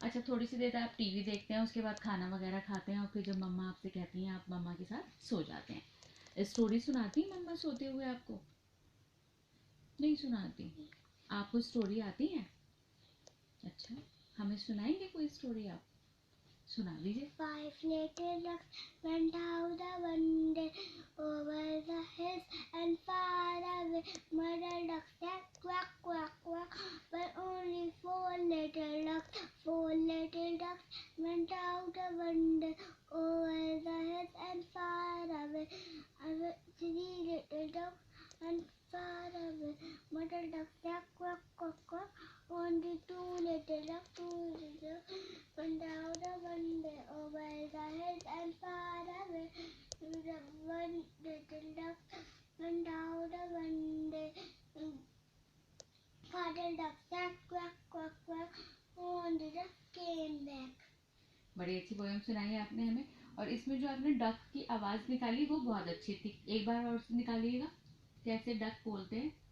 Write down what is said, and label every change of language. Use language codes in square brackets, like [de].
[hi] अच्छा, थोड़ी सी देर आप टीवी देखते हैं, उसके बाद खाना वगैरह खाते हैं और फिर जब मम्मा आपसे कहती हैं आप मम्मा के साथ सो जाते हैं। स्टोरी सुनाती हैं मम्मा सोते हुए आपको? नहीं सुनाती। आपको स्टोरी आती है? अच्छा, हमें सुनाएंगे कोई स्टोरी आप? सुना दीजिए। [en] Five little ducks went out one day over the hills and far away. Mother duck said quack, quack, quack, but only four little ducks. Four little ducks went out one day over the hills and far away. Three little ducks and far away. Mother duck said quack, quack, quack, only two little ducks, went out one day over the hills and far away. The one little duck went out one day. Father duck said quack, quack, quack. And the duck came back. [hi] बड़ी अच्छी poem सुनाई है आपने हमें। और इसमें जो आपने डक की आवाज निकाली वो बहुत अच्छी थी। एक बार और निकालिएगा, कैसे डक बोलते हैं?